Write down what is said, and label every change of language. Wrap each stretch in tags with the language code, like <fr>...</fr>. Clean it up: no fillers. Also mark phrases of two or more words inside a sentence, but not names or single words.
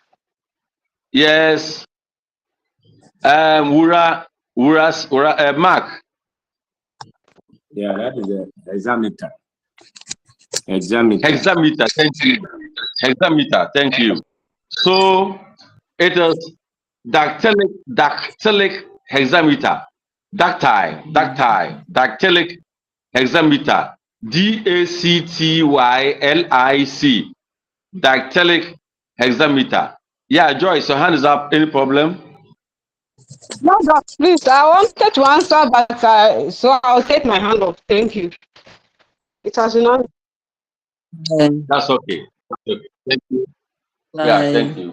<en>Yes. Mark. Yeah, that is the hexameter. Hexameter. Hexameter, thank you. Hexameter, thank you. So it is dactylic hexameter. Dactylic hexameter. DACTYLIC. Dactylic hexameter. Yeah, Joyce, your hand is up. Any problem? No, doc, please, I wanted to answer, but so I'll take my hand off. Thank you. It has been on. That's okay. That's okay. Thank you. Yeah, thank you.</en>